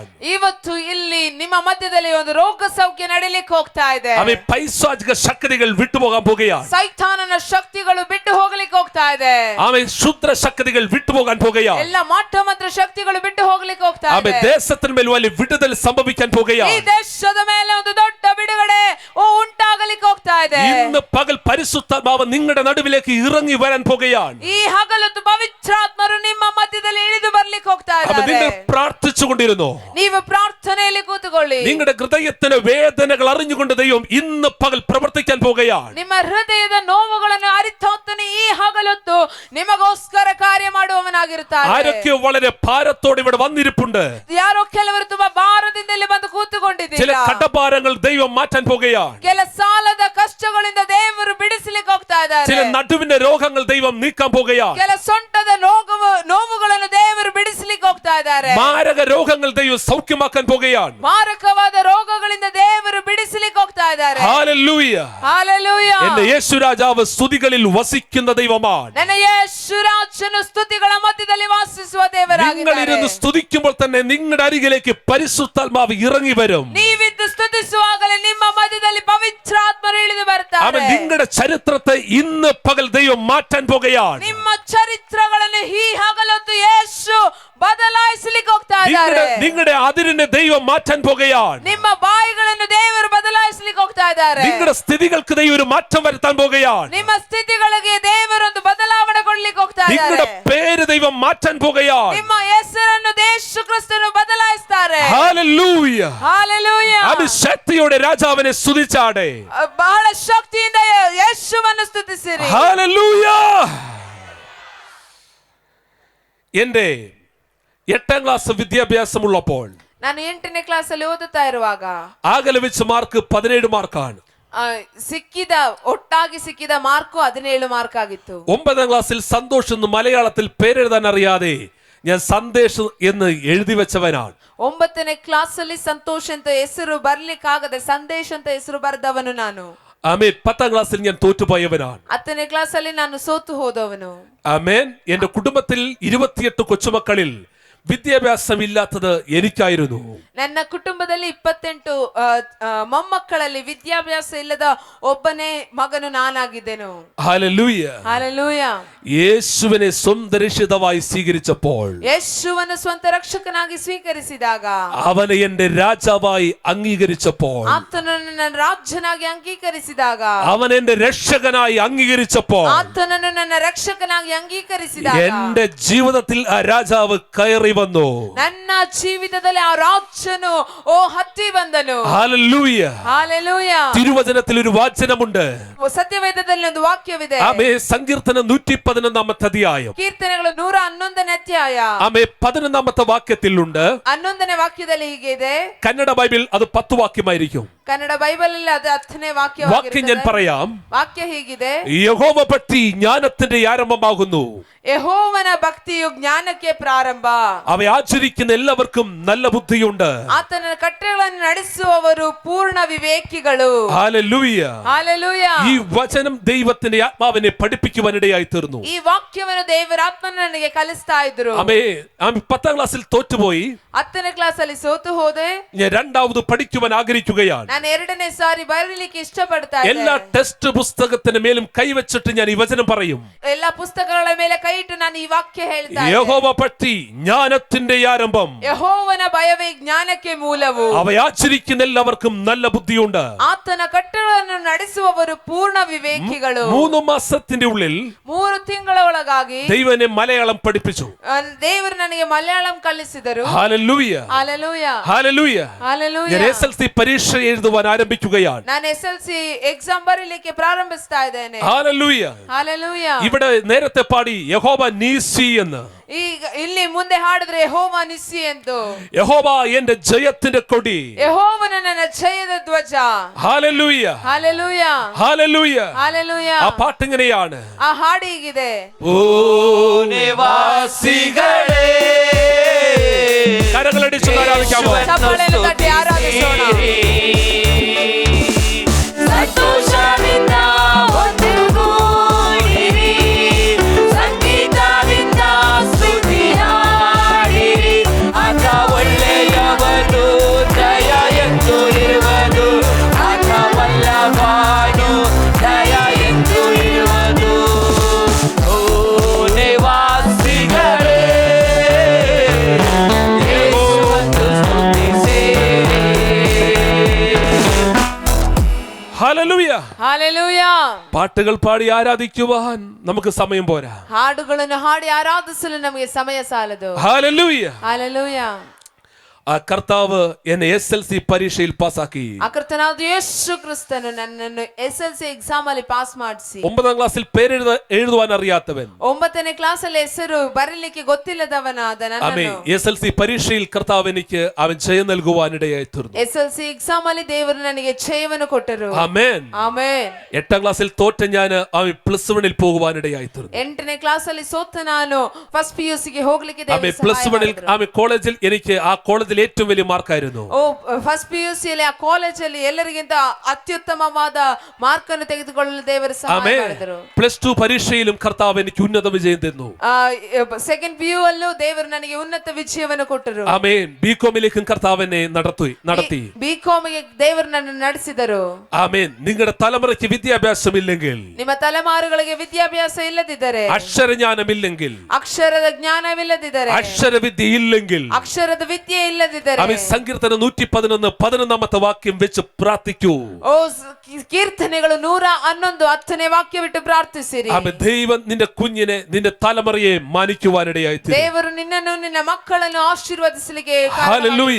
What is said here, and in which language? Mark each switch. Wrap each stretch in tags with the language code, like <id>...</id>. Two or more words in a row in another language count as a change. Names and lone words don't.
<kn>ಇವತ್ತು ಇಲ್ಲಿ ನಿಮ್ಮ ಮಧ್ಯದಲ್ಲಿ ಒಂದು ರೋಗ ಸೌಖ್ಯ ನಡೀಲಿಕ್ಕೆ ಹೋಗ್ತಾ ಇದೆ.</kn> <ml>അവൻ പൈശാചിക ശക്തികൾ വിട്ടുപോകാൻ പോകുകയാണ്.</ml> <kn>ಸೈತಾನನ ಶಕ್ತಿಗಳು ಬಿಟ್ಟು ಹೋಗ್ಲಿಕ್ಕೆ ಹೋಗ್ತಾ ಇದೆ.</kn> <ml>അവൻ ക്ഷുദ്ര ശക്തികൾ വിട്ടുപോകാൻ പോകുകയാണ്.</ml> <kn>ಎಲ್ಲ ಮಾಟ ಮಂತ್ರ ಶಕ್ತಿಗಳು ಬಿಟ್ಟು ಹೋಗ್ಲಿಕ್ಕೆ ಹೋಗ್ತಾ</kn> <ml>അവൻ</ml> <kn>ಇದೆ.</kn> <ml>ദേശത്തിന് മേൽ വലിയ വിടുതൽ സംഭവിക്കാൻ</ml> <kn>ಈ</kn> <ml>പോകുകയാണ്.</ml> <kn>ದೇಶದ ಮೇಲೆ ಒಂದು ದೊಡ್ಡ ಬಿಡುಗಡೆ ಉಂಟಾಗಲಿಕ್ಕೆ ಹೋಗ್ತಾ ಇದೆ.</kn> <ml>ഇന്ന് പകൽ പരിശുദ്ധാത്മാവ് നിങ്ങളുടെ നടുവിലേക്ക് ഇറങ്ങി വരാൻ പോകുകയാണ്.</ml> <kn>ಈ ಹಗಲೊತ್ತು ಪವಿತ್ರಾತ್ಮರು ನಿಮ್ಮ ಮಧ್ಯದಲ್ಲಿ ಇಳಿದು ಬರ್ಲಿಕ್ಕೆ ಹೋಗ್ತಾ</kn> <ml>അവൻ</ml> <kn>ಇದ್ದಾರೆ.</kn> <ml>നിങ്ങൾ പ്രാർത്ഥിച്ചുകൊണ്ടിരുന്നു.</ml> <kn>ನೀವು ಪ್ರಾರ್ಥನೆಯಲ್ಲಿ ಕೂತುಕೊಳ್ಳಿ.</kn> <ml>നിങ്ങളുടെ ഹൃദയത്തിന് വേദനകൾ അറിഞ്ഞുകൊണ്ട് ദൈവം ഇന്ന് പകൽ പ്രവർത്തിക്കാൻ പോകുകയാണ്.</ml> <kn>ನಿಮ್ಮ ಹೃದಯದ ನೋವುಗಳನ್ನು ಅರಿತಾತನೇ ಈ ಹಗಲೊತ್ತು ನಿಮಗೋಸ್ಕರ ಕಾರ್ಯ ಮಾಡುವವನಾಗಿರುತ್ತಾನೆ.</kn> <ml>ആരൊക്കെ വളരെ ഭാരത്തോടെ ഇവിടെ വന്നിരിപ്പുണ്ട്.</ml> <kn>ಯಾರೋ ಕೆಲವರು ತುಂಬಾ ಭಾರದಿಂದ ಇಲ್ಲಿ ಬಂದು</kn> <ml>ചില</ml> <kn>ಕೂತುಕೊಂಡಿದ್ದೀರಾ.</kn> <ml>കടഭാരങ്ങൾ ദൈവം മാറ്റാൻ പോകുകയാണ്.</ml> <kn>ಕೆಲ ಸಾಲದ ಕಷ್ಟಗಳಿಂದ ದೇವರು ಬಿಡಿಸಲಿಕ್ಕೆ ಹೋಗ್ತಾ</kn> <ml>ചില</ml> <kn>ಇದ್ದಾರೆ.</kn> <ml>നടുവിന്റെ രോഗങ്ങൾ ദൈവം നീക്കാൻ പോകുകയാണ്.</ml> <kn>ಕೆಲ ಸೊಂಟದ ನೋವುಗಳನ್ನು ದೇವರು ಬಿಡಿಸಲಿಕ್ಕೆ ಹೋಗ್ತಾ ಇದ್ದಾರೆ.</kn> <ml>മാരക രോഗങ്ങൾ ദൈവം സൗഖ്യമാക്കാൻ പോകുകയാണ്.</ml> <kn>ಮಾರಕವಾದ ರೋಗಗಳಿಂದ ದೇವರು ಬಿಡಿಸಲಿಕ್ಕೆ ಹೋಗ್ತಾ ಇದ್ದಾರೆ.</kn> <ml>ഹല്ലേലൂയ.</ml> <kn>ಹಾಲೆಲೂಯ.</kn> <ml>എന്റെ യേശു രാജാവ് സ്തുതികളിൽ വസിക്കുന്ന ദൈവമാണ്.</ml> <kn>ನನ್ನ ಯೇಸುರಾಜನು ಸ್ತುತಿಗಳ ಮಧ್ಯದಲ್ಲಿ ವಾಸಿಸುವ</kn> <ml>നിങ്ങൾ</ml> <kn>ದೇವರಾಗಿದ್ದಾನೆ.</kn> <ml>ഇരുന്ന് സ്തുതിക്കുമ്പോൾ തന്നെ നിങ്ങളുടെ അരികിലേക്ക് പരിശുദ്ധാത്മാവ് ഇറങ്ങി വരും.</ml> <kn>ನೀವಿದ್ದು ಸ್ತುತಿಸುವಾಗಲೇ ನಿಮ್ಮ ಮಧ್ಯದಲ್ಲಿ ಪವಿತ್ರಾತ್ಮರು ಇಳಿದು</kn> <ml>അവൻ</ml> <kn>ಬರ್ತಾರೆ.</kn> <ml>നിങ്ങളുടെ ചരിത്രത്തെ ഇന്ന് പകൽ ദൈവം മാറ്റാൻ പോകുകയാണ്.</ml> <kn>ನಿಮ್ಮ ಚರಿತ್ರಗಳನ್ನು ಈ ಹಗಲೊತ್ತು ಯೇಸು ಬದಲಾಯಿಸಲಿಕ್ಕೆ ಹೋಗ್ತಾ ಇದ್ದಾರೆ.</kn> <ml>നിങ്ങളുടെ അതിരിനെ ദൈവം മാറ്റാൻ പോകുകയാണ്.</ml> <kn>ನಿಮ್ಮ ಬಾಯಿಗಳನ್ನು ದೇವರು ಬದಲಾಯಿಸಲಿಕ್ಕೆ ಹೋಗ್ತಾ ಇದ್ದಾರೆ.</kn> <ml>നിങ്ങളുടെ സ്ഥിതികൾക്ക് ദൈവം ഒരു മാറ്റം വരുത്താൻ പോകുകയാണ്.</ml> <kn>ನಿಮ್ಮ ಸ್ಥಿತಿಗಳಿಗೆ ದೇವರೊಂದು ಬದಲಾವಣೆ ಕೊಡ್ಲಿಕ್ಕೆ ಹೋಗ್ತಾ</kn> <ml>നിങ്ങളുടെ</ml> <kn>ಇದ್ದಾರೆ.</kn> <ml>പേര് ദൈവം മാറ്റാൻ പോകുകയാണ്.</ml> <kn>ನಿಮ್ಮ ಹೆಸರನ್ನು ಯೇಸು ಕ್ರಿಸ್ತನು ಬದಲಾಯಿಸ್ತಾರೆ.</kn> <ml>ഹല്ലേലൂയ.</ml> <kn>ಹಾಲೆಲೂಯ.</kn> <ml>അത് ശക്തിയോടെ രാജാവിനെ സ്തുതിച്ചാടെ.</ml> <kn>ಬಹಳ ಶಕ್ತಿಯಿಂದ ಯೇಸುವನ್ನು ಸ್ತುತಿಸಿರಿ.</kn> <ml>ഹല്ലേലൂയ. എന്റെ 8ാം ക്ലാസ് വിദ്യാഭ്യാസമുള്ളപ്പോൾ</ml> <kn>ನಾನು 8ನೇ ಕ್ಲಾಸ್ ಅಲ್ಲಿ ಓದುತ್ತಾ ಇರುವಾಗ</kn> <ml>ആകെ വെച്ച് മാർക്ക് 17 മാർക്കാണ്.</ml> <kn>ಒಟ್ಟಾಗಿ ಸಿಕ್ಕಿದ ಮಾರ್ಕು 17 ಮಾರ್ಕ್ ಆಗಿತ್ತು.</kn> <ml>9ാം ക്ലാസ്സിൽ സന്തോഷ് എന്ന് മലയാളത്തിൽ പേരെഴുതാൻ അറിയാതെ ഞാൻ സന്ദേശ് എന്ന് എഴുതി വെച്ചവനാണ്.</ml> <kn>9ನೇ ಕ್ಲಾಸ್ ಅಲ್ಲಿ ಸಂತೋಷ್ ಅಂತ ಹೆಸರು ಬರ್ಲಿಕ್ಕಾಗದೆ ಸಂದೇಶ್ ಅಂತ ಹೆಸರು ಬರೆದವನು ನಾನು.</kn> <ml>ആമേൻ. 10ാം ക്ലാസ്സിൽ ഞാൻ തോറ്റുപോയവനാണ്.</ml> <kn>10ನೇ ಕ್ಲಾಸ್ ಅಲ್ಲಿ ನಾನು ಸೋತು ಹೋದವನು.</kn> <ml>ആമേൻ. എന്റെ കുടുംബത്തിൽ 28 കൊച്ചുമക്കളിൽ വിദ്യാഭ്യാസമില്ലാത്തത് എനിക്കായിരുന്നു.</ml> <kn>ನನ್ನ ಕುಟುಂಬದಲ್ಲಿ 28 ಮೊಮ್ಮಕ್ಕಳಲ್ಲಿ ವಿದ್ಯಾಭ್ಯಾಸ ಇಲ್ಲದ ಒಬ್ಬನೇ ಮಗನು ನಾನಾಗಿದ್ದೆನು.</kn> <ml>ഹല്ലേലൂയ.</ml> <kn>ಹಾಲೆಲೂಯ.</kn> <ml>യേശുവിനെ സ്വന്തം രക്ഷിതാവായി സ്വീകരിച്ചപ്പോൾ</ml> <kn>ಯೇಸುವನ್ನು ಸ್ವಂತ ರಕ್ಷಕನಾಗಿ ಸ್ವೀಕರಿಸಿದಾಗ</kn> <ml>അവനെ എന്റെ രാജാവായി അംഗീകരിച്ചപ്പോൾ</ml> <kn>ಆತನನ್ನು ನನ್ನ ರಾಜನಾಗಿ ಅಂಗೀಕರಿಸಿದಾಗ</kn> <ml>അവൻ എന്റെ രക്ഷകനായി അംഗീകരിച്ചപ്പോൾ</ml> <kn>ಆತನನ್ನು ನನ್ನ ರಕ್ಷಕನಾಗಿ ಅಂಗೀಕರಿಸಿದಾಗ</kn> <ml>എന്റെ ജീവിതത്തിൽ ആ രാജാവ് കയറി വന്നു.</ml> <kn>ನನ್ನ ಜೀವಿತದಲ್ಲಿ ಆ ರಾಜನು ಹತ್ತಿ ಬಂದನು.</kn> <ml>ഹല്ലേലൂയ.</ml> <kn>ಹಾಲೆಲೂಯ.</kn> <ml>തിരുവചനത്തിൽ ഒരു വാചനമുണ്ട്.</ml> <kn>ಸತ್ಯವೇದದಲ್ಲಿ ಒಂದು ವಾಕ್ಯವಿದೆ.</kn> <ml>ആമേ. സങ്കീർത്തനം 111 അധ്യായം.</ml> <kn>ಕೀರ್ತನೆಗಳು 111ನೇ ಅಧ್ಯಾಯ.</kn> <ml>ആമേ. 11ാമത്തെ വാക്യത്തിലുണ്ട്.</ml> <kn>11ನೇ ವಾಕ್ಯದಲ್ಲಿ ಹೀಗೆ ಇದೆ.</kn> <ml>കന്നഡ ബൈബിൾ അത് 10 വാക്യമായിരിക്കും.</ml> <kn>ಕನ್ನಡ ಬೈಬಲ್ ಅಲ್ಲಿ ಅದು 10ನೇ</kn> <ml>വാക്യം ഞാൻ പറയാം.</ml> <kn>ವಾಕ್ಯ ಹೀಗಿದೆ.</kn> <ml>യഹോവ ഭക്തി ജ്ഞാനത്തിന്റെ ആരംഭമാകുന്നു.</ml> <kn>ಯೆಹೋವನ ಭಕ್ತಿಯು ಜ್ಞಾನಕ್ಕೆ ಪ್ರಾರಂಭ.</kn> <ml>അവ ആചരിക്കുന്ന എല്ലാവർക്കും നല്ല ബുദ്ധിയുണ്ട്.</ml> <kn>ಆತನ ಕಟ್ಟಳೆಗಳನ್ನು ನಡೆಸುವವರು ಪೂರ್ಣ ವಿವೇಕಿಗಳು.</kn> <ml>ഹല്ലേലൂയ.</ml> <kn>ಹಾಲೆಲೂಯ.</kn> <ml>ഈ വചനം ദൈവത്തിന്റെ ആത്മാവിനെ പഠിപ്പിക്കുവാനിടയായി തീർന്നു.</ml> <kn>ಈ ವಾಕ್ಯವನ್ನು ದೇವರ ಆತ್ಮನು ನನಗೆ ಕಲಿಸ್ತಾ ಇದ್ರು.</kn> <ml>ആമേ. 10ാം ക്ലാസ്സിൽ തോറ്റുപോയി.</ml> <kn>10ನೇ ಕ್ಲಾಸ್ ಅಲ್ಲಿ ಸೋತು ಹೋದೆ.</kn> <ml>ഞാൻ രണ്ടാമത് പഠിക്കുവാൻ ആഗ്രഹിക്കുകയാണ്.</ml> <kn>ನಾನು 2ನೇ ಸಾರಿ ಬರಲಿಕ್ಕೆ ಇಷ್ಟಪಡ್ತಾ</kn> <ml>എല്ലാ</ml> <kn>ಇದ್ದೆ.</kn> <ml>ടെസ്റ്റ് പുസ്തകത്തിന് മേലും കൈവച്ചിട്ട് ഞാൻ ഈ വചനം പറയും.</ml> <kn>ಎಲ್ಲ ಪುಸ್ತಕಗಳ ಮೇಲೆ ಕೈ ಇಟ್ಟು ನಾನು ಈ ವಾಕ್ಯ ಹೇಳ್ತಾ ಇದ್ದೆ.</kn> <ml>യഹോവ ഭക്തി ജ്ഞാനത്തിന്റെ ആരംഭം.</ml> <kn>ಯೆಹೋವನ ಭಯವೇ ಜ್ಞಾನಕ್ಕೆ ಮೂಲವು.</kn> <ml>അവ ആചരിക്കുന്ന എല്ലാവർക്കും നല്ല ബുദ്ധിയുണ്ട്.</ml> <kn>ಆತನ ಕಟ್ಟಳೆಗಳನ್ನು ನಡೆಸುವವರು ಪೂರ್ಣ ವಿವೇಕಿಗಳು.</kn> <ml>3 മാസത്തിന്റെ ഉള്ളിൽ</ml> <kn>3 ತಿಂಗಳ ಒಳಗಾಗಿ</kn> <ml>ദൈവം എന്നെ മലയാളം പഠിപ്പിച്ചു.</ml> <kn>ದೇವರು ನನಗೆ ಮಲಯಾಳಂ ಕಲಿಸಿದರು.</kn> <ml>ഹല്ലേലൂയ.</ml> <kn>ಹಾಲೆಲೂಯ.</kn> <ml>ഹല്ലേലൂയ.</ml> <kn>ಹಾಲೆಲೂಯ.</kn> <ml>ഞാൻ SLC പരീക്ഷ എഴുതും എഴുതുവാൻ ആരംഭിക്കുകയാണ്.</ml> <kn>ನಾನು SLC ಎಕ್ಸಾಮ್ ಬರೀಲಿಕ್ಕೆ ಪ್ರಾರಂಭಿಸ್ತಾ ಇದ್ದೇನೆ.</kn> <ml>ഹല്ലേലൂയ.</ml> <kn>ಹಲ್ಲೆಲೂಯ.</kn> <ml>ഇവിടെ നേരത്തെ പാടി യഹോവ നീസി എന്ന്.</ml> <kn>ಈಗ ಇಲ್ಲಿ ಮುಂದೆ ಹಾಡಿದ್ರೆ ಯೆಹೋವ ನಿಸ್ಸಿ ಎಂದು.</kn> <ml>യഹോവ എന്റെ ജയത്തിന്റെ കൊടി.</ml> <kn>ಯೆಹೋವನ ನನ್ನ ಜಯದ ಧ್ವಜ.</kn> <ml>ഹല്ലേലൂയ.</ml> <kn>ಹಲ್ಲೆಲೂಯ.</kn> <ml>ഹല്ലേലൂയ.</ml> <kn>ಹಲ್ಲೆಲೂಯ.</kn> <ml>ആ പാട്ട് ഇങ്ങനെയാണ്.</ml> <kn>ಆ ಹಾಡು ಹೀಗಿದೆ.</kn> <ml>ഭൂനിവാസികളെ കരങ്ങളടിച്ച് ആരാധിക്കാമോ?</ml> <kn>ಚಪ್ಪಾಳೆಯನ್ನು ತಟ್ಟಿ ಆರಾಧಿಸೋಣ. ಸಂತೋಷದಿಂದ ಒಂದುಗೂಡಿರಿ, ಸಂಗೀತದಿಂದ ಸ್ತುತಿ ಹಾಡಿರಿ. ಆತ ಒಳ್ಳೆಯವನು, ದಯ ಎಂದು ಇರುವುದು, ಆತ ವಲ್ಲಭನು, ದಯ ಎಂದು ಇರುವುದು. ಓ ನಿವಾಸಿಗಳೇ, ಯೇಸುವನ್ನು ಸ್ತುತಿಸಿರಿ.</kn> <ml>ഹല്ലേലൂയ.</ml> <kn>ಹಲ್ಲೆಲೂಯ.</kn> <ml>പാട്ടുകൾ പാടി ആരാധിക്കുവാൻ നമുക്ക് സമയം പോരാ.</ml> <kn>ಹಾಡುಗಳನ್ನು ಹಾಡಿ ಆರಾಧಿಸಲು ನಮಗೆ ಸಮಯ ಸಾಲದು.</kn> <ml>ഹല്ലേലൂയ.</ml> <kn>ಹಲ್ಲೆಲೂಯ.</kn> <ml>ആ കർത്താവ് എന്നെ SLC പരീക്ഷയിൽ പാസ്സാക്കി.</ml> <kn>ಆ ಕರ್ತನಾದ ಯೇಸು ಕ್ರಿಸ್ತನು ನನ್ನನ್ನು SLC ಎಕ್ಸಾಮ್ ಅಲ್ಲಿ ಪಾಸ್ ಮಾಡಿಸಿ.</kn> <ml>9ാം ക്ലാസ്സിൽ എഴുതുവാൻ അറിയാത്തവൻ,</ml> <kn>9ನೇ ಕ್ಲಾಸ್ ಅಲ್ಲಿ ಹೆಸರು ಬರಲಿಕ್ಕೆ ಗೊತ್ತಿಲ್ಲದವನಾದ</kn> <ml>ആമേൻ,</ml> <kn>ನನ್ನನ್ನು</kn> <ml>SLC പരീക്ഷയിൽ കർത്താവ് എനിക്ക് അവൻ ജയം നൽകുവാനിടയായി തീർന്നു.</ml> <kn>SLC ಎಕ್ಸಾಮ್ ಅಲ್ಲಿ ದೇವರು ನನಗೆ ಜಯವನ್ನು ಕೊಟ್ಟರು.</kn> <ml>ആമേൻ.</ml> <kn>ಆಮೆನ್.</kn> <ml>8ാം ക്ലാസ്സിൽ തോറ്റ ഞാൻ അവൻ +1 പോകുവാനിടയായി തീർന്നു.</ml> <kn>8ನೇ ಕ್ಲಾಸ್ ಅಲ್ಲಿ ಸೋತ ನಾನು</kn> <en>first PUC</en> <kn>ಗೆ ಹೋಗ್ಲಿಕ್ಕೆ</kn> <ml>ആമേൻ.</ml> <kn>ದೇವರು +1 ಸಹಾಯ ಮಾಡಿದ್ರು.</kn> <ml>ആമേൻ കോളേജിൽ എനിക്ക് ആ കോളേജിൽ ഏറ്റവും വലിയ മാർക്കായിരുന്നു.</ml> <kn>ಓ</kn> <en>first PUC</en> <kn>ಅಲ್ಲಿ ಆ ಕಾಲೇಜ್ ಅಲ್ಲಿ ಎಲ್ಲರಿಗಿಂತ ಅತ್ಯುತ್ತಮವಾದ ಮಾರ್ಕ್ ಅನ್ನು ತೆಗೆದುಕೊಳ್ಳಲು ದೇವರು ಸಹಾಯ</kn> <ml>ആമേൻ.</ml> <kn>ಮಾಡಿದರು.</kn> <ml>+2 പരീക്ഷയിലും കർത്താവ് എനിക്ക് ഉന്നത വിജയം തന്നു.</ml> <en>second PU</en> <kn>ಅಲ್ಲೂ ದೇವರು ನನಗೆ ಉನ್ನತ ವಿಜಯವನ್ನು ಕೊಟ್ಟರು.</kn> <ml>ആമേൻ. ബികോമിലേക്കും കർത്താവ് എന്നെ നടത്തി.</ml> <kn>BCom ಗೆ ದೇವರು ನನ್ನನ್ನು ನಡೆಸಿದರು.</kn> <ml>ആമേൻ. നിങ്ങളുടെ തലമുറയ്ക്ക് വിദ്യാഭ്യാസമില്ലെങ്കിൽ,</ml> <kn>ನಿಮ್ಮ ತಲೆಮಾರುಗಳಿಗೆ ವಿದ್ಯಾಭ್ಯಾಸ ಇಲ್ಲದಿದ್ದರೆ,</kn> <ml>അക്ഷരജ്ഞാനമില്ലെങ്കിൽ,</ml> <kn>ಅಕ್ಷರದ ಜ್ಞಾನವಿಲ್ಲದಿದ್ದರೆ,</kn> <ml>അക്ഷരവിദ്യ ഇല്ലെങ്കിൽ,</ml> <kn>ಅಕ್ಷರದ ವಿದ್ಯೆ ಇಲ್ಲದಿದ್ದರೆ,</kn> <ml>അവൻ സങ്കീർത്തനം 111 വാക്യം വെച്ച് പ്രാർത്ഥിക്കൂ.</ml> <kn>ಓ ಕೀರ್ತನೆಗಳು 111 10ನೇ ವಾಕ್ಯವಿಟ್ಟು ಪ್ರಾರ್ಥಿಸಿರಿ.</kn> <ml>അവൻ ദൈവം നിന്റെ കുഞ്ഞിനെ, നിന്റെ തലമുറയെ മാനിക്കുവാനിടയായി തീരും.</ml> <kn>ದೇವರು ನಿನ್ನನ್ನು ನಿನ್ನ ಮಕ್ಕಳನ್ನು ಆಶೀರ್ವದಿಸಲಿಕ್ಕೆ</kn> <ml>ഹല്ലേലൂയ.</ml>